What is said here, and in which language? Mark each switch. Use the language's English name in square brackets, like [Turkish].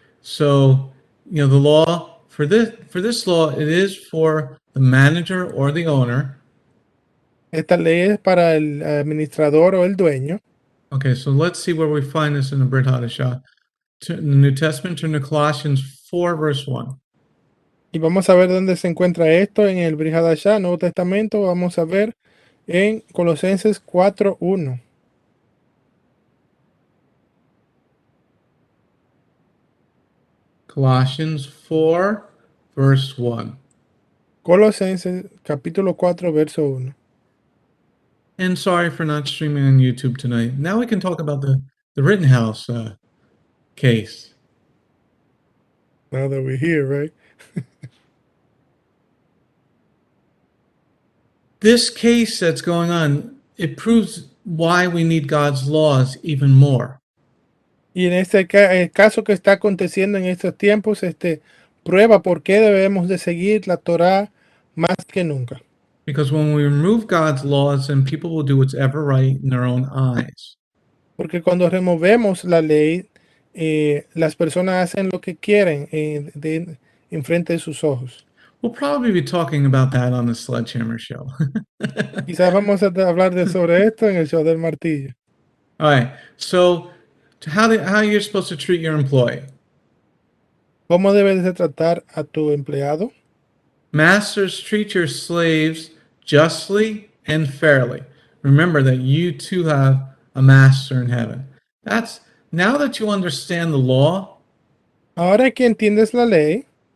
[English] So, the law for this law, it is for the manager or the owner. [Spanish] Esta ley es para el administrador o el dueño. [English] Okay, so let's see where we find this in the Brit HaDasha. In the New Testament, turn to Colossians 4, verse 1. [Spanish] Y vamos a ver dónde se encuentra esto en el Brit HaDasha, Nuevo Testamento. Vamos a ver en Colosenses 4:1. [English] Colossians 4, verse 1. [Spanish] Colosenses capítulo 4, verso 1. [English] And sorry for not streaming on YouTube tonight. Now we can talk about the Rittenhouse case. Now that we're here, right? This case that's going on, it proves why we need God's laws even more. [Spanish] Y en este el caso que está aconteciendo en estos tiempos, prueba por qué debemos de seguir la Torá más que nunca. [English] Because when we remove God's laws, then people will do what's ever right in their own eyes. [Spanish] Porque cuando removemos la ley, las personas hacen lo que quieren en frente de sus ojos. [English] We'll probably be talking about that on the Sledgehammer show. [Spanish] Quizás vamos a hablar sobre esto en el show del martillo. [English] All right. So, how you're supposed to treat your employee? [Spanish] ¿Cómo debes de tratar a tu empleado? [English] Masters, treat your slaves justly and fairly. Remember that you too have a master in heaven. That's now that you understand the law. [Spanish] Ahora que entiendes la ley,